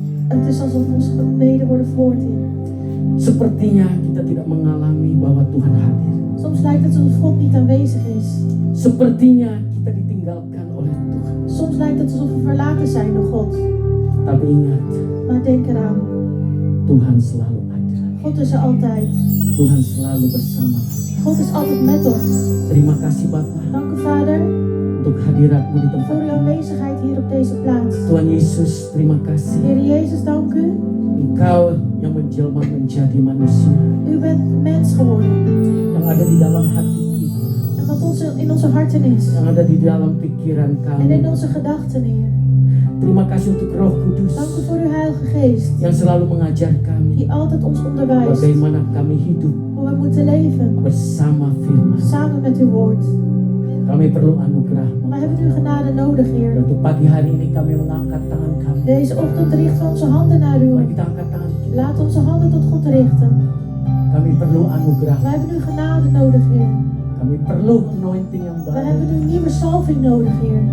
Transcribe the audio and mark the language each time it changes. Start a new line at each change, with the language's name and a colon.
Dutch: Het is alsof onze gebeden worden verhoord, Heer.
Indonesian: Sepertinya kita tidak mengalami bahwa Tuhan hadir.
Dutch: Soms lijkt het alsof God niet aanwezig is.
Indonesian: Sepertinya kita ditinggalkan oleh Tuhan.
Dutch: Soms lijkt het alsof we verlaten zijn door God.
Indonesian: Tapi ingat,
Dutch: Maar denk eraan,
Indonesian: Tuhan selalu ada.
Dutch: God is er altijd.
Indonesian: Tuhan selalu bersama kita.
Dutch: God is altijd met ons.
Indonesian: Terima kasih Bapa
Dutch: Dank u, Vader,
Indonesian: untuk hadiratmu di tempat
Dutch: voor uw
Indonesian: ini.
Dutch: aanwezigheid hier op deze plaats.
Indonesian: Tuhan Yesus, terima kasih.
Dutch: Heer Jezus, dank u.
Indonesian: Engkau yang menjelma menjadi manusia,
Dutch: U bent mens geworden.
Indonesian: yang ada di dalam hati kita,
Dutch: En wat in onze harten is.
Indonesian: yang ada di dalam pikiran
Dutch: En in
Indonesian: kami.
Dutch: onze gedachten, Heer.
Indonesian: Terima kasih untuk Roh Kudus
Dutch: Dank u voor uw Heilige Geest.
Indonesian: yang selalu mengajar kami
Dutch: Die altijd ons onderwijst.
Indonesian: bagaimana kami hidup
Dutch: Hoe we moeten leven.
Indonesian: bersama firman.
Dutch: Samen met uw woord.
Indonesian: Kami perlu anugerah-Mu.
Dutch: We hebben uw genade nodig,
Indonesian: Dan
Dutch: Heer.
Indonesian: untuk pagi hari ini kami mengangkat tangan kami.
Dutch: Deze ochtend richten we onze handen naar u.
Indonesian: Mari kita angkat tangan kita.
Dutch: Laat onze handen tot God richten.
Indonesian: Kami perlu anugerah.
Dutch: Wij hebben uw genade nodig, Heer.
Indonesian: Kami perlu anointing yang
Dutch: We
Indonesian: baru.
Dutch: hebben uw nieuwe salving nodig, Heer.